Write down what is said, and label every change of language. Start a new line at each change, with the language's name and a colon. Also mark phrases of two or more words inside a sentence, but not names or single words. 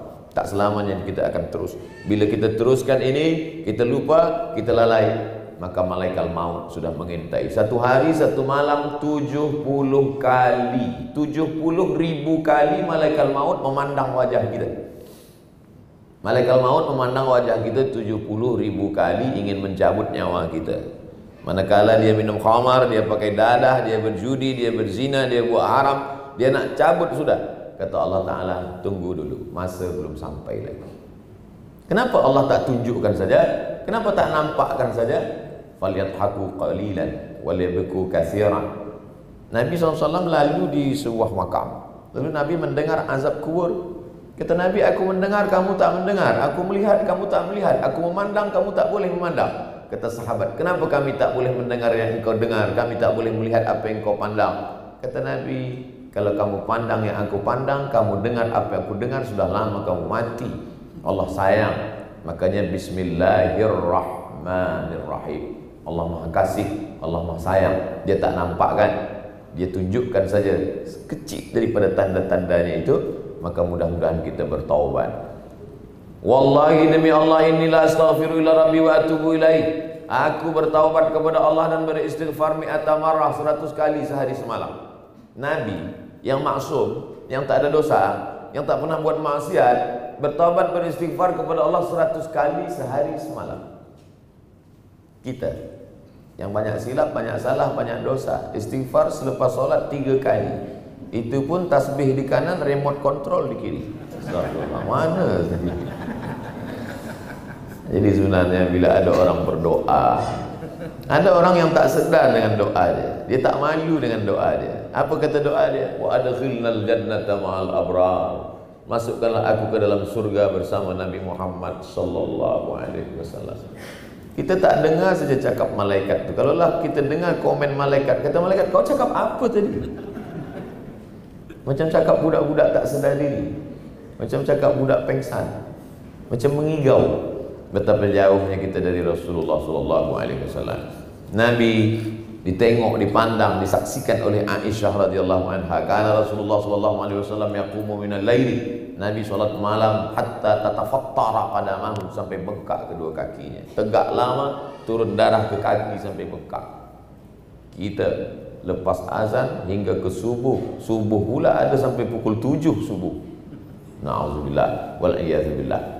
Malay: Tak selamanya kita akan terus. Bila kita teruskan ini, kita lupa, kita lalai, maka malaikat maut sudah mengintai. Satu hari, satu malam, 70 kali, 70.000 kali malaikat maut memandang wajah kita. Malaikat maut memandang wajah kita 70.000 kali, ingin mencabut nyawa kita. Manakala dia minum khamar, dia pakai dadah, dia berjudi, dia berzina, dia buat haram, dia nak cabut sudah. Kata Allah Ta'ala, tunggu dulu, masa belum sampai lagi. Kenapa Allah tak tunjukkan saja? Kenapa tak nampakkan saja?
Arabic: فليضحكوا قليلا وليبكوا كثيرا.
Malay: Nabi SAW lalu di sebuah makam. Lalu Nabi mendengar azab kubur. Kata Nabi, aku mendengar, kamu tak mendengar. Aku melihat, kamu tak melihat. Aku memandang, kamu tak boleh memandang. Kata sahabat, kenapa kami tak boleh mendengar yang engkau dengar? Kami tak boleh melihat apa yang engkau pandang. Kata Nabi, kalau kamu pandang yang aku pandang, kamu dengar apa yang aku dengar, sudah lama kamu mati. Allah sayang. Makanya
Arabic: بسم الله الرحمن الرحيم. الرحمن الرحيم.
Malay: Allah Maha Kasih, Allah Maha Sayang. Dia tak nampak kan? Dia tunjukkan saja kecil daripada tanda-tandanya itu, maka mudah-mudahan kita bertaubat. Wallahi demi Allah, inilah
Arabic: أستغفر إلى ربي وأتوب إليه.
Malay: Aku bertaubat kepada Allah dan beristighfar
Arabic: مئة مرة,
Malay: 100 kali sehari semalam. Nabi yang maksum, yang tak ada dosa, yang tak pernah buat maksiat, bertaubat beristighfar kepada Allah 100 kali sehari semalam. Kita yang banyak silap, banyak salah, banyak dosa, istighfar selepas solat 3 kali. Itu pun tasbih di kanan, remote control di kiri. Astagfirullah, mana tadi? Jadi sebenarnya bila ada orang berdoa, ada orang yang tak sedar dengan doa dia. Dia tak malu dengan doa dia. Apa kata doa dia?
Arabic: وأدخلنا الجنة مع الأبرار.
Malay: Masukkanlah aku ke dalam surga bersama Nabi Muhammad
Arabic: صلى الله عليه وسلم.
Malay: Kita tak dengar saja cakap malaikat tu. Kalaulah kita dengar komen malaikat, kata malaikat, kau cakap apa tadi? Macam cakap budak-budak tak sedar diri, macam cakap budak pengsan, macam mengigau. Betapa jauhnya kita dari Rasulullah
Arabic: صلى الله عليه وسلم.
Malay: Nabi ditengok, dipandang, disaksikan oleh Aisyah
Arabic: رضي الله عنها.
Malay: Karena Rasulullah
Arabic: صلى الله عليه وسلم يقوم من الليل.
Malay: Nabi salat malam
Arabic: حتى تتفطر قدماه,
Malay: sampai bengkak kedua kakinya. Tegak lama, turun darah ke kaki sampai bengkak. Kita lepas azan hingga ke subuh. Subuh pula ada sampai pukul 7 subuh.
Arabic: نعوذ بالله والعياذ بالله.